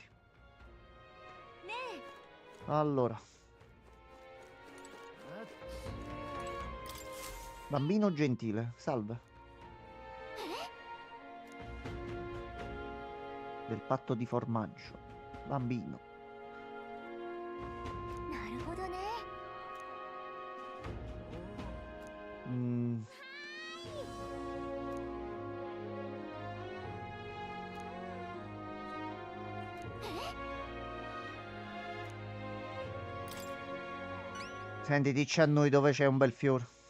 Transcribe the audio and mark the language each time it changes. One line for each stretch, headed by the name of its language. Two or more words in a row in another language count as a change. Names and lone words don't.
Japanese: ねえ
Italian: Allora. Bambino gentile, salve. Del patto di formaggio. Bambino.
Japanese: なるほどね。 Mm.
Italian: Senti, dici a noi dove c'è un bel fiore.